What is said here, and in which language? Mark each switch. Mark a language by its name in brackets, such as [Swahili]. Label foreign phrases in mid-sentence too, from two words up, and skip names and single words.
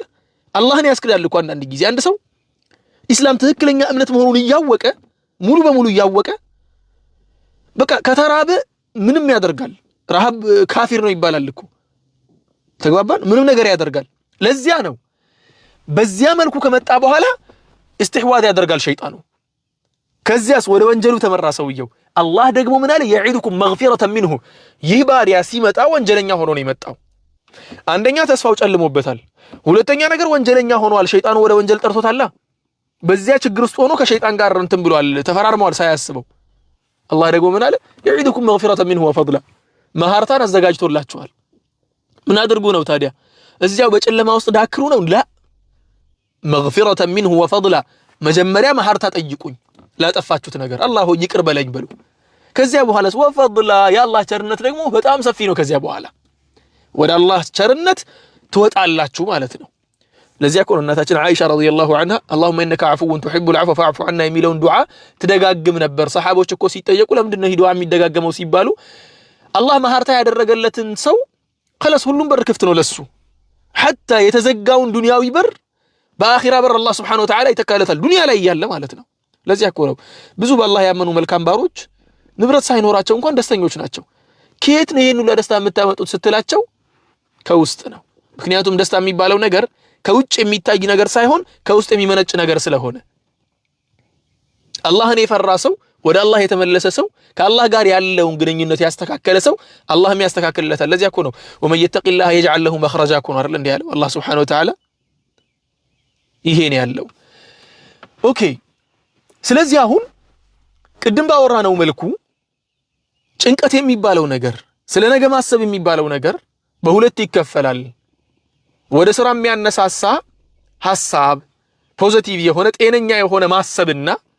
[Amharic] አላህን ያስክዳል እኮ አንድ ጊዜ አንድ ሰው ኢስላም ትክክለኛ እምነት መሆኑን ያወቀ ሙሉ በሙሉ ያወቀ በቃ ከተራበ ምንም ያደርጋል ረሃብ ካፊር ነው ይባላል እኮ ተግባባን ምንም ነገር ያደርጋል ለዚያ ነው በዚያ መልኩ ከመጣ በኋላ استحواذ ያደርጋል ሸይጣኑ ከዚያስ ወደ ወንጀሉ ተመራ ሰውየው አላህ ደግሞ ምን አለ [Arabic] يعيدكم مغفرة منه [Amharic] ይህ ባሪያ ሲመጣ ወንጀለኛ ሆኖ ነው የመጣው አንደኛ ተስፋው ጨልሞበታል ሁለተኛ ነገር ወንጀለኛ ሆኗል ሸይጣኑ ወደ ወንጀል ጠርቶታል በዚያ ችግር ውስጥ ሆኖ ከሸይጣን ጋር እንትን ብሏል ተፈራርመዋል ሳያስበው الله ደግሞ ምን አለ [Arabic] يعيدكم مغفرة منه وفضلا [Amharic] መሐርታን አዘጋጅቶላችኋል ምን አድርጉ ነው ታዲያ እዚያው በጨለማ ውስጥ ዳክሩ ነው ላ [Arabic] مغفرة منه وفضلا [Amharic] መጀመሪያ መሐርታ ጠይቁኝ ላጠፋችሁት ነገር አላህ ሆይ ይቅር በለኝ በሉ ከዚያ በኋላስ ወፈضላ ያላህ ቸርነት ደግሞ በጣም ሰፊ ነው ከዚያ በኋላ ወደ አላህ ቸርነት ትወጣላችሁ ማለት ነው ለዚያ እኮ እናታችን አይሻ [Arabic] رضي الله عنها اللهم انك عفو تحب العفو فاعف عنا [Amharic] የሚለውን ዱዓ ትደጋግም ነበር ሰሃቦች እኮ ሲጠየቁ ለምንድን ነው ዱዓ የሚደጋገመው ሲባሉ አላህ መሐርታ ያደረገለትን ሰው خلاص ሁሉም በር ክፍት ነው ለሱ حتى የተዘጋውን ዱንያዊ በር በአኺራ በር አላህ [Arabic] سبحانه وتعالى [Amharic] ይተካለታል ዱንያ ላይ ያለ ማለት ነው ለዚያ እኮ ነው ብዙ በአላህ ያመኑ መልካም ባሮች ንብረት ሳይኖራቸው እንኳን ደስተኞች ናቸው ከየት ነው ይሄን ሁሉ ደስታ የምታመጡት ስትላቸው ከውስጥ ነው ምክንያቱም ደስታ የሚባለው ነገር ከውጭ የሚታይ ነገር ሳይሆን ከውስጥ የሚመነጭ ነገር ስለሆነ አላህን የፈራ ሰው ወደ አላህ የተመለሰ ሰው ከአላህ ጋር ያለውን ግንኙነት ያስተካከለ ሰው አላህም ያስተካክልለታል ለዚያ እኮ ነው [Arabic] ومن يتق الله يجعل له مخرجا [Amharic] እኮ ነው አይደል እንዴ ያለው አላህ [Arabic] سبحانه وتعالى [Amharic] ይሄን ያለው ኦኬ ስለዚህ አሁን ቅድም ባወራነው መልኩ ጭንቀት የሚባለው ነገር ስለ ነገ ማሰብ የሚባለው ነገር በሁለት ይከፈላል ወደ ስራ የሚያነሳሳ ሐሳብ ፖዚቲቭ የሆነ ጤነኛ የሆነ ማሰብና